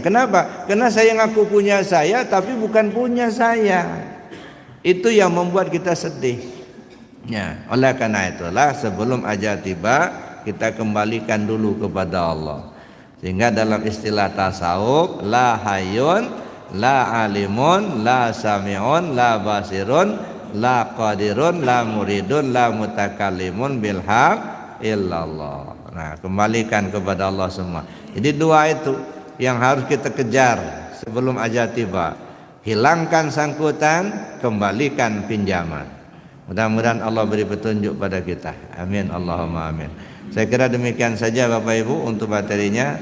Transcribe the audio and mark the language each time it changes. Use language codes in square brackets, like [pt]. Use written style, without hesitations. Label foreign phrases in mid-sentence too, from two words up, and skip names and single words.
[id] Kenapa? Karena saya ngaku punya saya tapi bukan punya saya. Itu yang membuat kita sedih. Ya, oleh karena itulah sebelum ajal tiba kita kembalikan dulu kepada Allah. Sehingga dalam istilah tasawuf, [ar] لا حي، لا عليم، لا سميع، لا بصير، لا قدير، لا مريد، لا متكلم بالحق إلا الله. [id] Nah, kembalikan kepada Allah semua. Jadi dua itu yang harus kita kejar sebelum ajal tiba. Hilangkan sangkutan, kembalikan pinjaman. Mudah-mudahan Allah beri petunjuk pada kita. [ar] آمين اللهم آمين. [id] Saya kira demikian saja Bapak Ibu untuk materinya.